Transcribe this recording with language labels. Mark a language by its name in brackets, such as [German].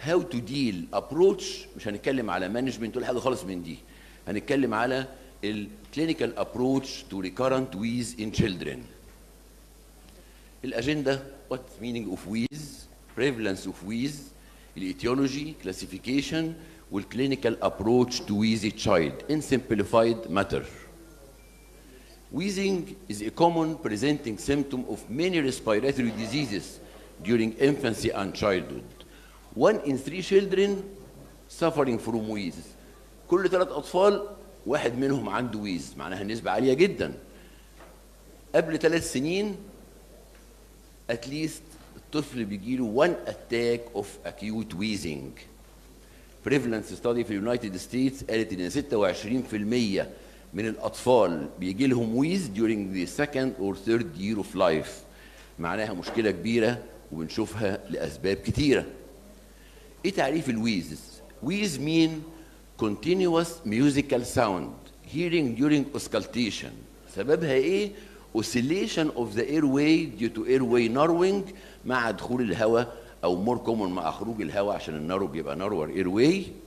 [Arabic] هاو تو ديل ابروتش، مش هنتكلم على مانجمنت ولا حاجه خالص من دي، هنتكلم على الكلينيكال ابروتش تو ريكارنت ويز ان تشيلدرن. [English] الاجنده: what meaning of wheeze, prevalence of wheeze, الايتيولوجي، classification, والكلينيكال approach to wheeze child in simplified matter. Wheezing is a common presenting symptom of many respiratory diseases during infancy and childhood. 1 in 3 children suffering from wheeze. [Arabic] كل 3 أطفال واحد منهم عنده ويز، معناها نسبة عالية جدا. قبل 3 سنين at least الطفل بيجيله 1 attack of acute wheezing. Prevalence study في اليونايتد ستيتس قالت إن 26% من الأطفال بيجي لهم ويز during the second or third year of life. معناها مشكلة كبيرة وبنشوفها لأسباب كتيرة. إيه تعريف الويز؟ ويز mean continuous musical sound hearing during auscultation. سببها إيه؟ oscillation of the airway due to airway narrowing مع دخول الهواء، أو more common مع خروج الهواء عشان النارو بيبقى narrower airway.